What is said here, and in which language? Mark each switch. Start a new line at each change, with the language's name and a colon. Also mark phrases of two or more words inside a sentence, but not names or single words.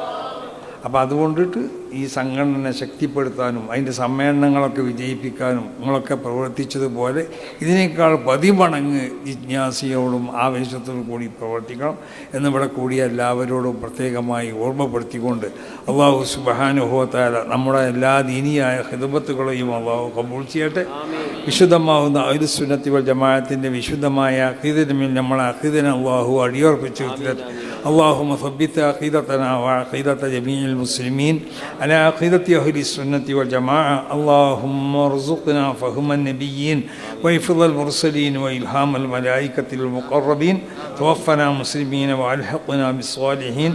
Malayalam: അപ്പോൾ അതുകൊണ്ടിട്ട് ഈ സംഘടന ശക്തിപ്പെടുത്താനും അതിൻ്റെ സമ്മേളനങ്ങളൊക്കെ വിജയിപ്പിക്കാനും നിങ്ങളൊക്കെ പ്രവർത്തിച്ചതുപോലെ ഇതിനേക്കാൾ 10 മടങ്ങ് ജിജ്ഞാസയോടും ആവേശത്തോടും കൂടി പ്രവർത്തിക്കണം എന്നിവിടെ കൂടിയ എല്ലാവരോടും പ്രത്യേകമായി ഓർമ്മപ്പെടുത്തിക്കൊണ്ട്
Arabic: الله سبحانه وتعالى
Malayalam: നമ്മുടെ എല്ലാ ദീനിയായ ഖിദ്മത്തുകളെയും അല്ലാഹു ഖബൂൽ ചെയ്യട്ടെ. വിശുദ്ധമാവുന്ന അഹ്ലുസ് സുന്നത്തി വൽ ജമാഅത്തിൻ്റെ വിശുദ്ധമായ അഖീദയിൽ നമ്മളെ അഖീദനെ അല്ലാഹു അടിയുറപ്പിച്ച് വെച്ചിട്ട്
Arabic: اللهم ثبت عقيدتنا وعقيدة جميع المسلمين على عقيدة أهل السنة والجماعة. اللهم ارزقنا فهم النبيين وحفظ المرسلين وإلهام الملائكة المقربين. توفنا مسلمين وألحقنا بالصالحين.